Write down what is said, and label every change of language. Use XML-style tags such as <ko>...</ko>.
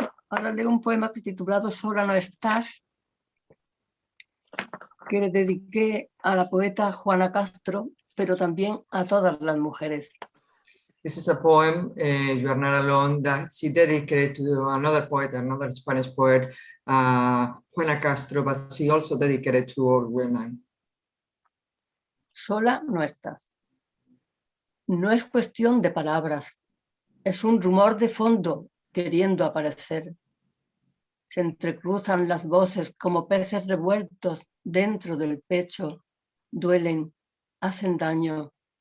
<es>Ahora leo un poema titulado Sola no estás, que le dediqué a la poeta Juana Castro, pero también a todas las mujeres.</es> <en>This is a poem, You Are Not Alone, that she dedicated to another poet, another Spanish poet, Juana Castro, but she also dedicated to all women.</en> <es>Sola no estás. No es cuestión de palabras, es un rumor de fondo queriendo aparecer. Se entrecruzan las voces como peces revueltos dentro del pecho, duelen, hacen daño.</es>